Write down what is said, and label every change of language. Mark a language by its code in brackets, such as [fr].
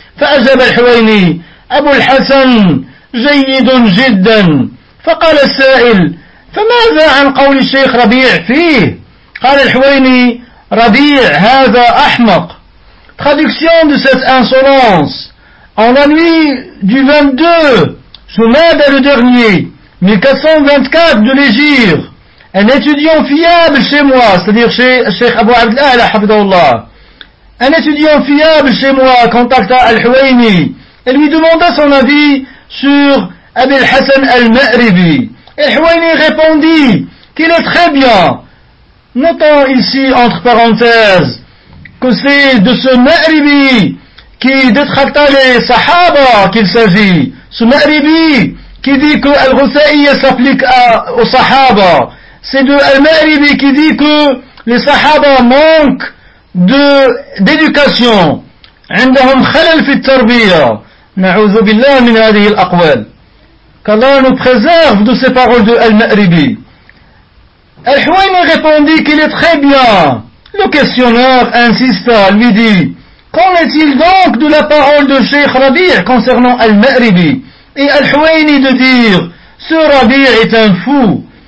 [ar] فأجاب الحويني: أبو الحسن جيد جدا. فقال السائل: فماذا عن قول الشيخ ربيع فيه؟ قال الحويني: ربيع هذا أحمق. [fr] Traduction de cette insolence. En la nuit du 22, Jumada le dernier, 1424 de l'Égypte, un étudiant fiable chez moi, c'est-à-dire chez Cheikh Abu Abd al-A'la Hafidahullah, un étudiant fiable chez moi contacta Al-Huwayni et lui demanda son avis sur Abi al-Hasan al-Ma'ribi. Al-Huwayni répondit qu'il est très bien. Notons ici entre parenthèses que c'est de ce Ma'ribi qui détracta les Sahaba qu'il s'agit. Ce Ma'ribi qui dit que Al-Ghusaïya s'applique aux Sahaba. C'est de Al-Ma'ribi qui dit que les Sahaba manquent d'éducation. [ar] عندهم خلل في التربية. نعوذ بالله من هذه الأقوال. [fr] Qu'Allah nous préserve de ces paroles de Al-Ma'ribi. Al-Huwayni répondit qu'il est très bien. Le questionneur insista, lui dit: qu'en est-il donc de la parole de Cheikh Rabi' concernant Al-Ma'ribi? Et Al-Huwayni de dire: ce Rabi' est un fou.